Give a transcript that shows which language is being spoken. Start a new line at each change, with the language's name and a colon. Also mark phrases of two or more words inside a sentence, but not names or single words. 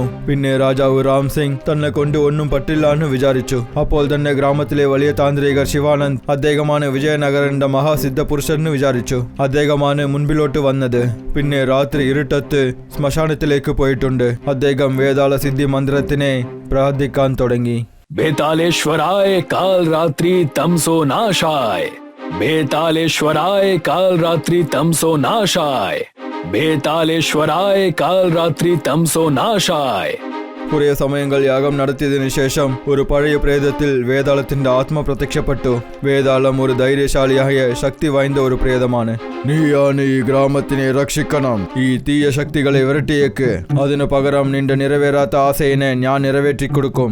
Malayalam: പിന്നെ രാജാവ് റാം സിംഗ് തന്നെ കൊണ്ട് ഒന്നും പറ്റില്ല എന്ന് വിചാരിച്ചു. അപ്പോൾ തന്നെ ഗ്രാമത്തിലെ വലിയ താന്ത്രികർ ശിവാനന്ദ് അദ്ദേഹമാണ് വിജയനഗരന്റെ മഹാസിദ്ധ പുരുഷനെന്ന് വിചാരിച്ചു. അദ്ദേഹമാണ് മുൻപിലോട്ട് വന്നത്. പിന്നെ രാത്രി ഇരുട്ടത്ത് ശ്മശാനത്തിലേക്ക് പോയിട്ടുണ്ട്. അദ്ദേഹം വേതാള സിദ്ധി മന്ത്രത്തിനെ പ്രാർത്ഥിക്കാൻ തുടങ്ങി.
Sanskrit: बेतालेश्वराय काल रात्रि तमसो नाशाय, बेतालेश्वराय काल रात्रि तमसो नाशाय, बेतालेश्वराय काल रात्रि तमसो नाशाय.
Malayalam: കുറേ സമയങ്ങൾ യാഗം നടത്തിയതിനു ശേഷം ഒരു പഴയ പ്രേതത്തിൽ വേതാളത്തിന്റെ ആത്മ പ്രത്യക്ഷപ്പെട്ടു. വേതാളം ഒരു ധൈര്യശാലിയായ ശക്തി വാய்ந்த ഒരു പ്രേതമാണ്. നീയാണ് ഈ ഗ്രാമത്തിനെ രക്ഷിക്കണം. ഈ തീയ ശക്തികളെ വിരട്ടിയേക്ക്. അതിനു പകരം നിന്റെ നിറവേറാത്ത ആശയിനെ ഞാൻ നിറവേറ്റിക്കൊടുക്കും.